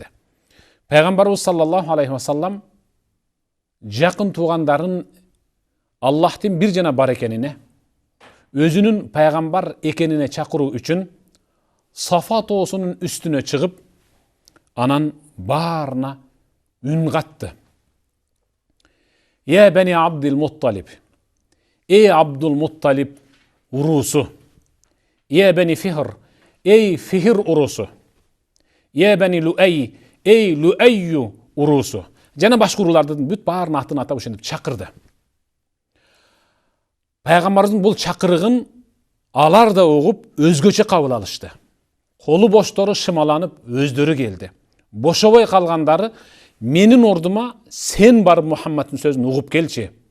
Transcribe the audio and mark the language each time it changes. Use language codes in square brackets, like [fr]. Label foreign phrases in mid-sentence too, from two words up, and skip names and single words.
[ky] Пайгамбарыбыз [ar] صلى الله عليه وسلم [ky] жакын туугандарын Аллахтын бир жана бар экенине, өзүнүн пайгамбар экенине чакыруу үчүн Сафа тоосунун үстүнө чыгып, анан баарына үн катты. [ar] يا بني [ky] Абдул Мутталиб, эй Абдул Мутталиб урусу. [ar] يا بني [ky] Фихр, эй Фихр урусу. [ar] يا بني [ky] Луай, эй Луайю урусу. Жана башка уруулардын бүт баарын атын атап ошентип чакырды. Пайгамбарыбыздын бул чакырыгын алар да угуп өзгөчө кабыл алышты. Колу боштору шымаланып өздөрү келди. Бошобой калгандары менин ордума сен барып Мухаммадтын сөзүн угуп келчи.